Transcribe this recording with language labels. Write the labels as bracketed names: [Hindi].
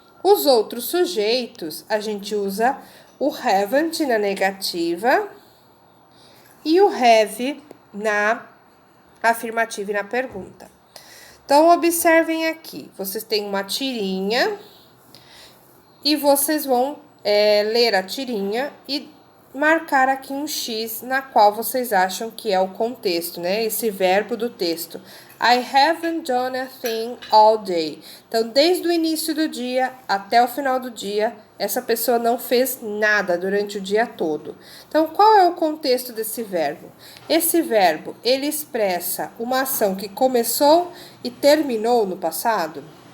[Portuguese] Os outros sujeitos, a gente usa o haven't na negativa e o have na afirmativa e na pergunta. Então, observem aqui. Vocês têm uma tirinha e vocês vão ler a tirinha e marcar aqui um X na qual vocês acham que é o contexto, né? Esse verbo do texto. [English] I haven't done a thing all day. [Portuguese] Então, desde o início do dia até o final do dia, essa pessoa não fez nada durante o dia todo. Então, qual é o contexto desse verbo? Esse verbo, ele expressa uma ação que começou e terminou no passado.